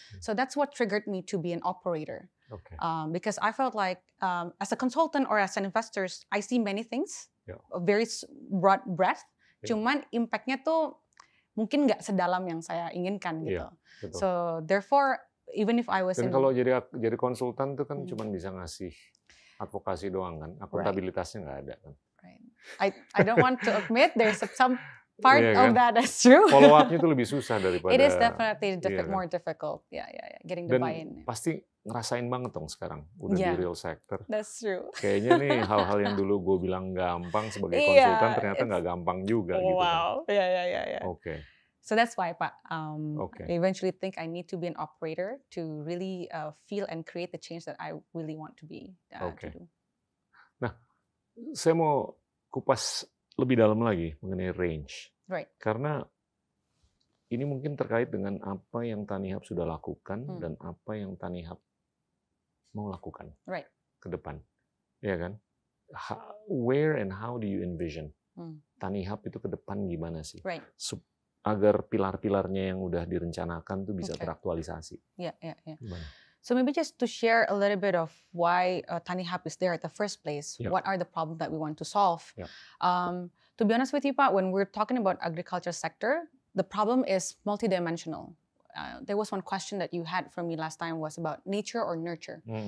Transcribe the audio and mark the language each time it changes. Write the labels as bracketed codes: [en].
[en] So that's what triggered me to be an operator. Because I felt like as a consultant or as an investor, I see many things, a very broad breadth. [id] Cuman impactnya tuh mungkin nggak sedalam yang saya inginkan gitu. [en] So therefore, even if I was [id] Dan kalau jadi konsultan tuh kan cuma bisa ngasih advokasi doang kan, akuntabilitasnya nggak ada kan. [en] I don't want to admit there's some part of that that's true. [id] Follow up-nya tuh lebih susah daripada. [en] It is definitely more difficult. Getting the buy-in. [id] Dan pasti ngerasain banget dong sekarang udah di real sector. [en] That's true. [id] Kayaknya nih hal-hal yang dulu gue bilang gampang sebagai konsultan ternyata nggak gampang juga gitu kan. Oke. [en] So that's why, Pak, I eventually think I need to be an operator to really feel and create the change that I really want to be. To do. [id] Nah, saya mau kupas lebih dalam lagi mengenai range. Karena ini mungkin terkait dengan apa yang Tanihub sudah lakukan dan apa yang Tanihub mau lakukan ke depan. Ya kan? [en] Where and how do you envision Tanihub [id] itu ke depan gimana sih? Agar pilar-pilarnya yang udah direncanakan tuh bisa teraktualisasi. [en] So maybe just to share a little bit of why Tanihub is there at the first place. What are the problems that we want to solve? To be honest with you, Pak, when we're talking about agriculture sector, the problem is multidimensional. There was one question that you had from me last time was about nature or nurture.